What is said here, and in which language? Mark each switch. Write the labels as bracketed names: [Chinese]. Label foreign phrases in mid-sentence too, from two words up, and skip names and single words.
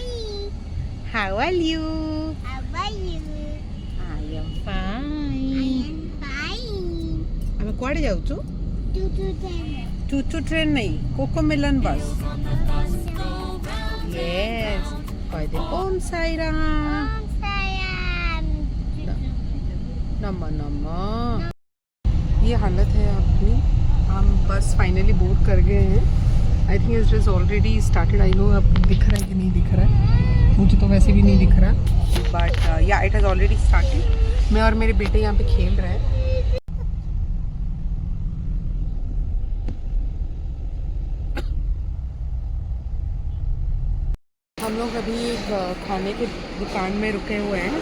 [English] How are you? How are you? I am fine. I am fine. [Odia] ଆମେ କୁଆଡ଼େ ଯାଉଛୁ? [English] choo-choo train [Odia] ନେଇ କୋକୋମେଲନ୍ ବସ୍। Yes. କହିଦେ ଓମ୍ ସାଇ ରାମ। Sayang. ନମ ନମ। [Hindi] ये हालत है अपनी। हम बस [English] finally board [Hindi] कर गए हैं। [English] I think it is already started. I know [Hindi] अब दिख रहा है कि नहीं दिख रहा है, मुझे तो वैसे भी नहीं दिख रहा, [English] but yeah it has already started. [Hindi] मैं और मेरे बेटे यहाँ पे खेल रहे हैं। हम लोग अभी एक खाने के दुकान में रुके हुए हैं।